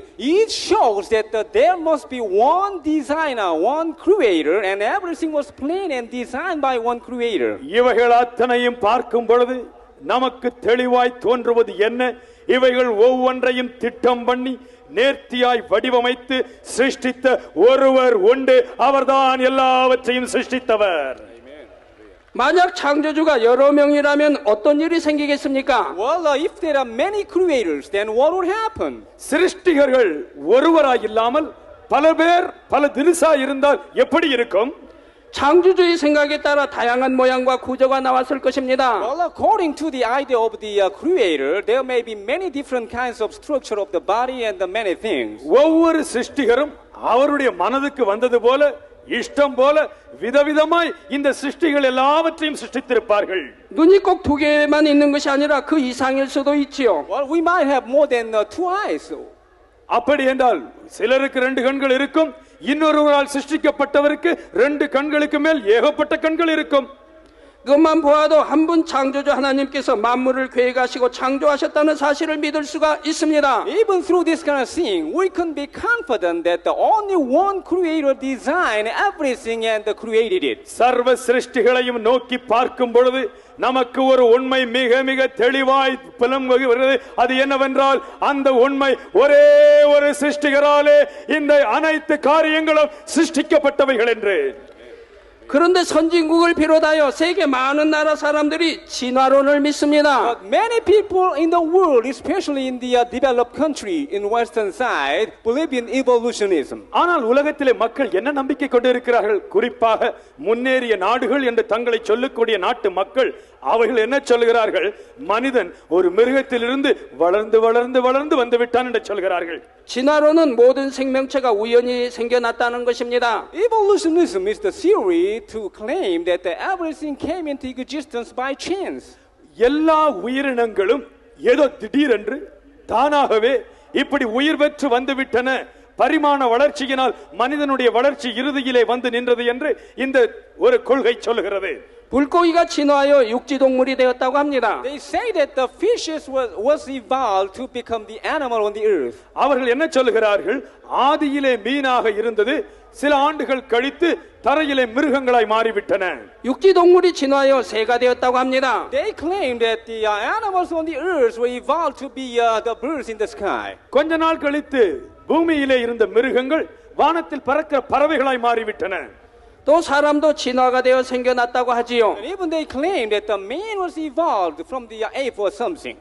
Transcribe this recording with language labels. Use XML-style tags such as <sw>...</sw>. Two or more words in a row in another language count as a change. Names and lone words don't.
<en>It shows that there must be one designer, one creator, and everything was planned and designed by one creator.</en> <ta>இவைகள் அத்தனையும் பார்க்கும் பொழுது நமக்கு தெளிவாய் தோன்றுவது என்ன? இவைகள் ஒவ்வொன்றையும் திட்டம் பண்ணி நேர்த்தியாய் வடிவமைத்து சிருஷ்டித்த ஒருவர் உண்டு. அவர்தான் எல்லாவற்றையும் சிருஷ்டித்தவர்.</ta> <ko>만약 창조주가 여러 명이라면 어떤 일이 생기겠습니까?</ko> <en>Well, if there are many creators, then what would happen?</en> <ta>சிருஷ்டிகர்கள் ஒருவராய் இல்லாமல் பல பேர் பல தினசா இருந்தால் எப்படி இருக்கும்?</ta> <ko>창조주의 생각에 따라 다양한 모양과 구조가 나왔을 것입니다.</ko> <en>Well, according to the idea of the creator, there may be many different kinds of structure of the body and the many things.</en> <ta>ஒவ்வொரு சிருஷ்டிகரும் அவருடைய மனதுக்கு வந்தது போல இஷ்டம் போல விதவிதமாய் இந்த சிருஷ்டிகள் எல்லாவற்றையும் சிருஷ்டித்திருப்பார்கள்.</ta> <ko>눈이 꼭 2개만 있는 것이 아니라 그 이상일 수도 있지요.</ko> <en>Well, we might have more than 2 eyes.</en> <ta>அப்படி என்றால் சிலருக்கு 2 கண்கள் இருக்கும், இன்னொருவரால் சிருஷ்டிக்கப்பட்டவருக்கு 2 கண்களுக்கு மேல் ஏகப்பட்ட கண்கள் இருக்கும்.</ta> <ko>그것만 보아도 한 분 창조주 하나님께서 만물을 계획하시고 창조하셨다는 사실을 믿을 수가 있습니다.</ko> <en>Even through this kind of thing, we can be confident that the only one creator designed everything and created it.</en> <ta>சர்வ சிருஷ்டிகளையும் நோக்கி பார்க்கும் பொழுது நமக்கு ஒரு உண்மை மிக மிக தெளிவாய் புலம்புகிறது. அது என்னவென்றால் அந்த உண்மை ஒரே ஒரு சிருஷ்டிகராலே இந்த அனைத்து காரியங்களும் சிருஷ்டிக்கப்பட்டவைகள் என்று.</ta> <ko>그런데 선진국을 비롯하여 세계 많은 나라 사람들이 진화론을 믿습니다.</ko> <en>But many people in the world, especially in the developed country in western side, believe in evolutionism.</en> <ta>ஆனால் உலகத்திலே மக்கள் என்ன நம்பிக்கை கொண்டிருக்கிறார்கள்? குறிப்பாக முன்னேறிய நாடுகள் என்று தங்களை சொல்லக்கூடிய நாட்டு மக்கள் அவர்கள் என்ன சொல்கிறார்கள்? மனிதன் ஒரு மிருகத்திலிருந்து வளர்ந்து வளர்ந்து வளர்ந்து வந்து விட்டான் என்று சொல்கிறார்கள்.</ta> <ko>진화론은 모든 생명체가 우연히 생겨났다는 것입니다.</ko> <en>Evolutionism is the theory to claim that everything came into existence by chance.</en> <ta>எல்லா உயிரினங்களும் ஏதோ திடீரென்று தானாகவே இப்படி உயிர் பெற்று வந்துவிட்டன, பரிமாண வளர்ச்சியினால் மனிதனுடைய வளர்ச்சி இறுதியிலே வந்து நின்றது என்று இந்த ஒரு கொள்கை சொல்கிறது.</ta> <ko>물고기가 진화하여 육지동물이 되었다고 합니다.</ko> <en>They say that the fishes was evolved to become the animal on the earth.</en> <ta>அவர்கள் என்ன சொல்கிறார்கள்? ஆதியிலே மீனாக இருந்தது, சில ஆண்டுகள் கழித்து தரையிலே மிருகங்களாய் மாறிவிட்டன.</ta> <ko>육지동물이 진화하여 새가 되었다고 합니다.</ko> <en>They claim that the animals on the earth were evolved to be the birds in the sky.</en> <ta>கொஞ்ச நாள் கழித்து பூமியிலே இருந்த மிருகங்கள் வானத்தில் பறக்கிற பறவைகளாய் மாறிவிட்டன.</ta> <ko>또 사람도 진화가 되어 생겨났다고 하지요.</ko> <en>And even they claim that the man was evolved from the ape or something.</en>